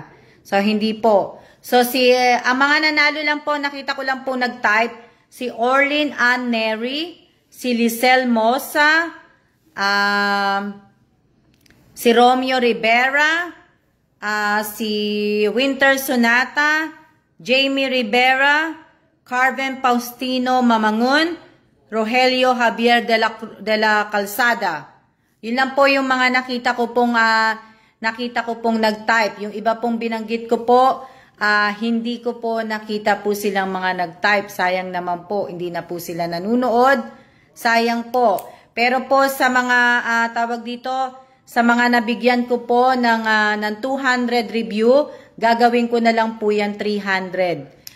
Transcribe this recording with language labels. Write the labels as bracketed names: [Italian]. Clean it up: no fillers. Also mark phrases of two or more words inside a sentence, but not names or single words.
[Filipino] So hindi po. So ang mga nanalo lang po, nakita ko lang po nag-type, si Orlin Ann Neri, si Lisel Mosa, si Romeo Rivera, si Winter Sonata, Jamie Rivera, Carven Faustino Mamangun, Rogelio Javier de la Calzada. Yun lang po yung mga nakita ko pong nag-type. Yung iba pong binanggit ko po, hindi ko po nakita po silang mga nag-type. Sayang naman po, hindi na po sila nanunood. Sayang po. Pero po sa mga tawag dito, sa mga nabigyan ko po ng 200 review, gagawin ko na lang po yan 300.